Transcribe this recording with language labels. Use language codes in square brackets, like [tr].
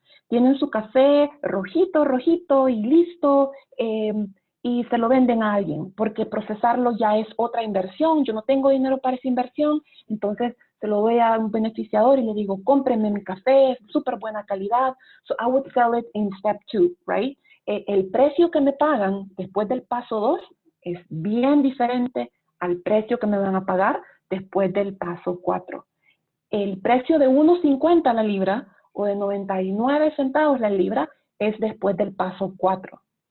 [es] Tienen su café rojito y listo, y se lo venden a alguien, porque procesarlo ya es otra inversión. Yo no tengo dinero para esa inversión, entonces se lo doy a un beneficiador y le digo, cómprenme mi café, es súper buena calidad. [en] So I would sell it in step 2, right? [es] El precio que me pagan después del paso 2 es bien diferente al precio que me van a pagar después del paso 4. El precio de 1.50 la libra o de 99 centavos la libra es después del paso 4.